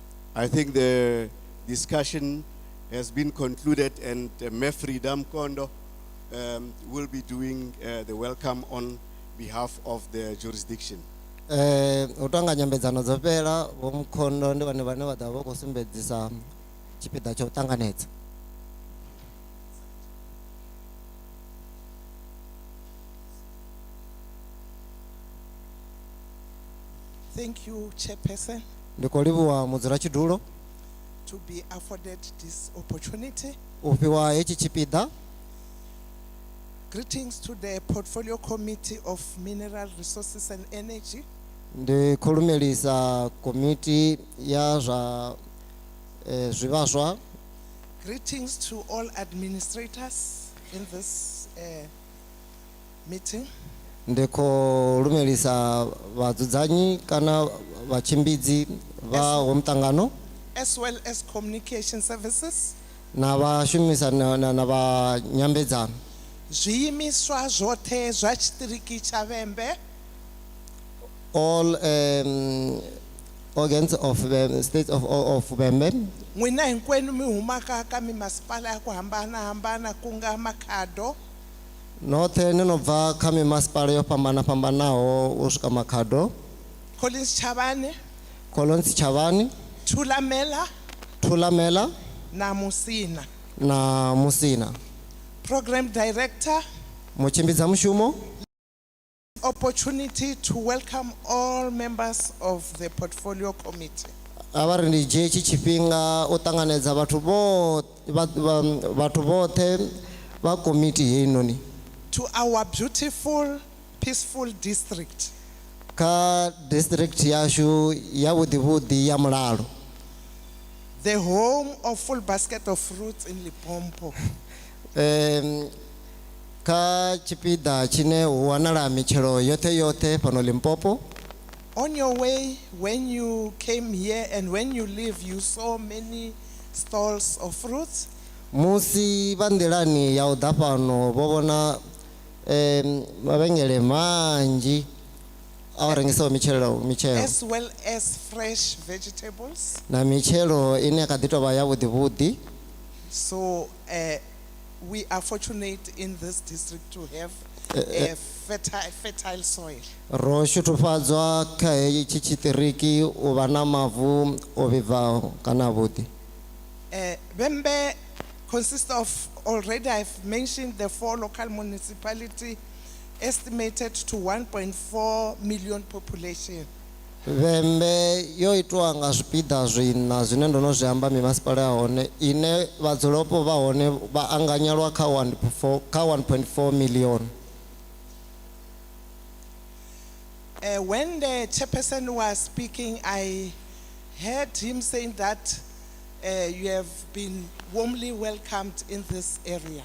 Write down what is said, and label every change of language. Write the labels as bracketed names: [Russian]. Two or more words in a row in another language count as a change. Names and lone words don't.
[English] I think the discussion has been concluded, and Mefridam Kondo will be doing the welcome on behalf of the jurisdiction. [Venda] Utanga nyambedzano dzo fhela vho Mkhondo ndi vhane vha ḓa vha khou sumbedzisa tshipiḓa tsha u ṱanganedza. [English] Thank you, Chairperson, [Venda] Ndi khou livhuwa mudzulatshidulo [English] to be afforded this opportunity. [Venda] u fhiwa hetshi tshipiḓa. [English] Greetings to the Portfolio Committee of Mineral Resources and Energy. [Venda] Ndi khou lumelisa komiti ya zwa zwivhaswa. [English] Greetings to all administrators in this meeting. [Venda] Ndi khou lumelisa vhadzudzanyi kana vhatshimbidzi vha ho muṱangano [English] As well as communication services. [Venda] na vhashumisa na vha nyambedzano. Zwiimiswa zwoṱhe zwa tshiṱiriki tsha Vhembe, [English] All organs of the state of Vhembe. [Tsonga] n'wina hinkwenu mi humaka ka mimasipala ya ku hambanahambana ku nga Makhado, [Venda] Noṱhe ni no bva kha mimasipala yo fhambanafhambanaho u swika Makhado, Collins Chavane, Collins Chavani, Thulamela Thulamela na Musina. na Musina. [English] Program Director, [Venda] Mutshimbidza mushumo. [English] opportunity to welcome all members of the Portfolio Committee. [Venda] Avha ri ndi dzhie tshi tshifhinga u ṱanganedza vhathu vhoṱhe vha komiti heinoni [English] To our beautiful, peaceful district. [Venda] kha district yashu ya vhuḓivhuḓi ya Mulalo. [English] The home of full basket of fruits in Limpopo. [Venda] Kha tshipiḓa tshine hu wanala mitshelo yoṱhe fhano Limpopo. [English] On your way, when you came here and when you leave, you saw many stalls of fruits. [Venda] Musi vha nḓilani ya u ḓa fhano vho vhona mavhengele manzhi a u rengisaho mitshelo [English] As well as fresh vegetables. [Venda] na mitshelo ine ya kha ḓi tou vha ya vhuḓivhuḓi. [English] So we are fortunate in this district to have a fertile soil. [Venda] Ro shuthufadzwa kha hetshi tshiṱiriki u vha na mavu o vhibvaho kana vhuḓi. [English] Vhembe consists of, already I've mentioned, the 4 local municipality estimated to 1.4 million population. [Venda] Vhembe yo itwa nga zwipiḓa zwina zwine ndo no zwi amba mimasipala ya hone ine vhadzulapo vha hone vha anganyelwa kha 1.4 million. [English] When the chairperson was speaking, I heard him saying that you have been warmly welcomed in this area.